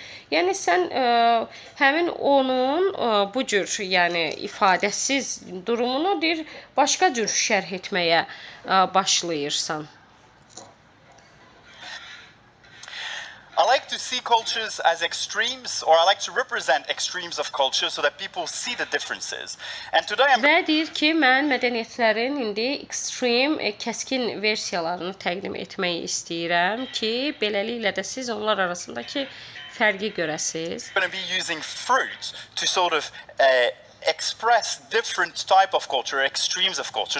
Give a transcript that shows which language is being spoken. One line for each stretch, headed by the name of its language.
Azerbaijani: Yəni sən həmin onun bu cür yəni ifadəsiz durumunu deyir başqa cür şərh etməyə başlayırsan.
English: I like to see cultures as extremes, or I like to represent extremes of culture so that people see the differences. And today I'm
Azerbaijani: Və deyir ki, mən mədəniyyətlərin indi extreme, kəskin versiyalarını təqdim etmək istəyirəm ki, beləliklə də siz onlar arasındakı fərqi görəsiniz.
English: going to be using fruit to sort of express different type of culture, extremes of culture.